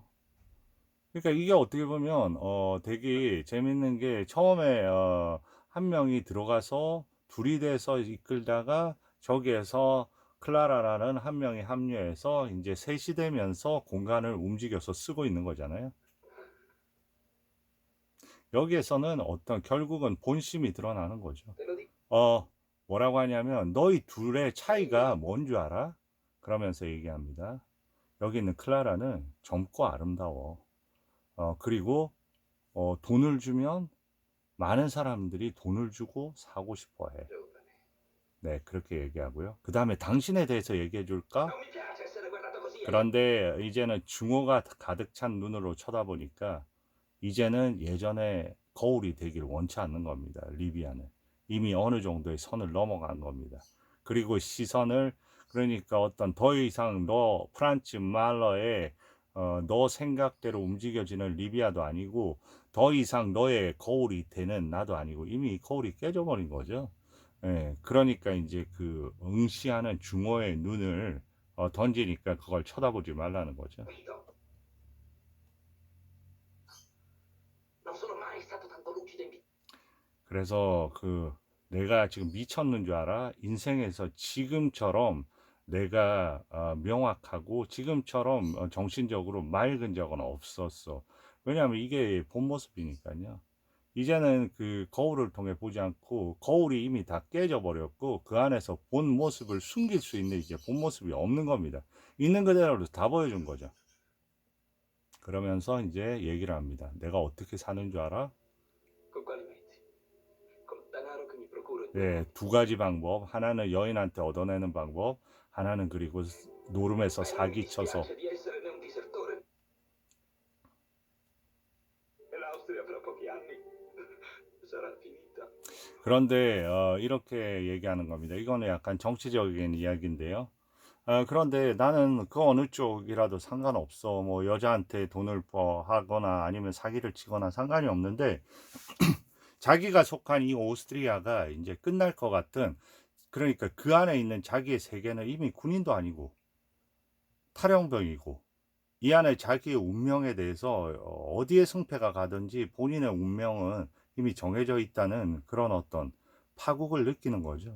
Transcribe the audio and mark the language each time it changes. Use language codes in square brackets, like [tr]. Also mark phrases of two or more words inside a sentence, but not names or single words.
[ko] 그러니까 이게 어떻게 보면 되게 재밌는 게 처음에 한 명이 들어가서 둘이 돼서 이끌다가 저기에서 클라라라는 한 명이 합류해서 이제 셋이 되면서 공간을 움직여서 쓰고 있는 거잖아요. 여기에서는 어떤 결국은 본심이 드러나는 거죠. [it] Te lo dico. [ko] 뭐라고 하냐면 너희 둘의 차이가 뭔 줄 알아? 그러면서 얘기합니다. 여기 있는 클라라는 젊고 아름다워. 그리고 돈을 주면 많은 사람들이 돈을 주고 사고 싶어 해. Giovane. 네, 그렇게 얘기하고요. 그 다음에 당신에 대해서 얘기해 줄까? [it] Non mi piace essere guardato così. [ko] 그런데 이제는 증오가 가득 찬 눈으로 쳐다보니까 이제는 예전에 거울이 되길 원치 않는 겁니다. 리비아는. 이미 어느 정도의 선을 넘어간 겁니다. 그리고 시선을 그러니까 어떤 더 이상 너 프란츠 말러의 너 생각대로 움직여지는 리비아도 아니고 더 이상 너의 거울이 되는 나도 아니고 이미 거울이 깨져버린 거죠. 예, 그러니까 이제 그 응시하는 중호의 눈을 던지니까 그걸 쳐다보지 말라는 거죠. [it] Guido. Non sono mai stato tanto lucido in vita. [ko] 그래서 그 내가 지금 미쳤는 줄 알아? 인생에서 지금처럼 내가 명확하고 지금처럼 정신적으로 맑은 적은 없었어. 왜냐하면 이게 본 모습이니까요. 이제는 그 거울을 통해 보지 않고 거울이 이미 다 깨져 버렸고 그 안에서 본 모습을 숨길 수 있는 이제 본 모습이 없는 겁니다. 있는 그대로 다 보여준 거죠. 그러면서 이제 얘기를 합니다. 내가 어떻게 사는 줄 알아? [it] Con quali mezzi? Col denaro che mi procuro in [ko] 네, 두 가지 방법. 하나는 여인한테 얻어내는 방법. 하나는 그리고 노름에서 [it] Ma non mi [ko] 사기쳐서. [it] dispiace di essere né un disertore. E l'Austria fra pochi anni sarà finita. [ko] 그런데 이렇게 얘기하는 겁니다. 이거는 약간 정치적인 이야기인데요. 그런데 나는 그 어느 쪽이라도 상관없어. 뭐 여자한테 돈을 하거나 아니면 사기를 치거나 상관이 없는데 자기가 속한 이 오스트리아가 이제 끝날 것 같은 그러니까 그 안에 있는 자기의 세계는 이미 군인도 아니고 탈영병이고 이 안에 자기의 운명에 대해서 어디에 승패가 가든지 본인의 운명은 이미 정해져 있다는 그런 어떤 파국을 느끼는 거죠.